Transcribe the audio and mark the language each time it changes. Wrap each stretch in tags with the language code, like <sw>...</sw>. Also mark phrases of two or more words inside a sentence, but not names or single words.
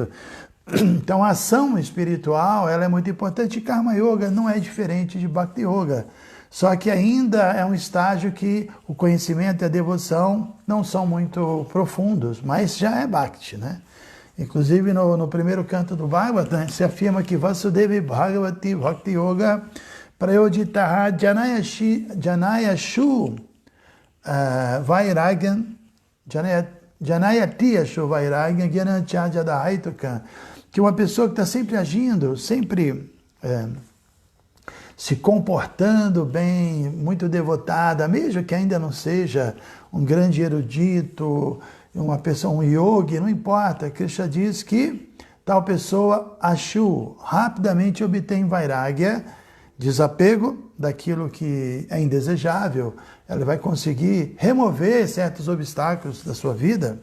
<pt>Então a ação espiritual, ela é muito importante, e Karma Yoga não é diferente de Bhakti Yoga, só que ainda é um estágio que o conhecimento e a devoção não são muito profundos, mas já é Bhakti, né? Inclusive no primeiro canto do Bhagavatam se afirma que</pt> <sa>वासुदेव भगवति भक्ति योग प्रयोजितः जनयत्याशु वैराग्यं जनयति आशु वैराग्यं ज्ञानं च यदहैतुकम्,</sa> <pt>que uma pessoa que está sempre agindo, sempre se comportando bem, muito devotada, mesmo que ainda não seja um grande erudito, uma pessoa, um yogi, não importa. Krishna diz que tal pessoa, Ashu, rapidamente obtém Vairagya, desapego daquilo que é indesejável, ela vai conseguir remover certos obstáculos da sua vida.</pt>